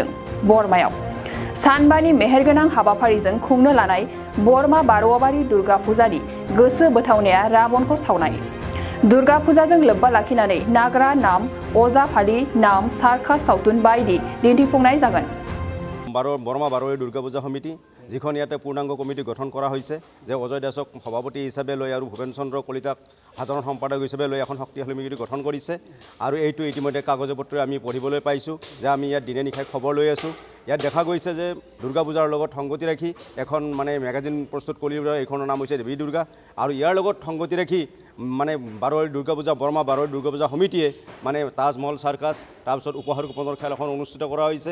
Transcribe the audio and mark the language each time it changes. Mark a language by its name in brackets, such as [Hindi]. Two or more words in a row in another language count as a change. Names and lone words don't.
[Bodo] बरमायाव सानबानि मेहेरगोनां हाबाफारिजों खुंनो लानाय बरमा बारुवाबारि दुर्गा फुजानि गोसो बोथावनाया राबनखौ सावनाय। दुर्गा फुजाजों लोब्बा लाखिनानै नाग्रा नाम अजा फालि नाम सार्कास सावथुन बायदि दिन्थिफुंनाय जागोन। [Assamese] बरमा बारुৱাবাৰী দুৰ্গা পূজা সমিতি যিখন ইয়াতে পূৰ্ণাংগ কমিটি গঠন কৰা হৈছে যে অজয় দাসক সভাপতি হিচাপে লৈ আৰু ভূপেন চন্দ্ৰ কলিতাক সাধাৰণ সম্পাদক হিচাপে লৈ এখন শক্তিশালী সমিতি গঠন কৰিছে আৰু এইটো ইতিমধ্যে কাগজ পত্ৰ আমি পঢ়িবলৈ পাইছোঁ যে আমি ইয়াত দিনে নিশাই খবৰ লৈ আছোঁ। ইয়াত দেখা গৈছে যে দুৰ্গা পূজাৰ লগত সংগতি ৰাখি এখন মেগাজিন প্ৰস্তুত কৰিবলৈ এইখনৰ নাম হৈছে দেৱী দুৰ্গা আৰু ইয়াৰ লগত সংগতি ৰাখি বাৰুৱাৰী দুৰ্গা পূজা বৰ্মা বাৰুৱাৰী দুৰ্গা পূজা সমিতিয়ে তাজমহল চাৰ্কাছ তাৰপিছত উপহাৰ কুপনৰ খেল এখন অনুষ্ঠিত কৰা হৈছে।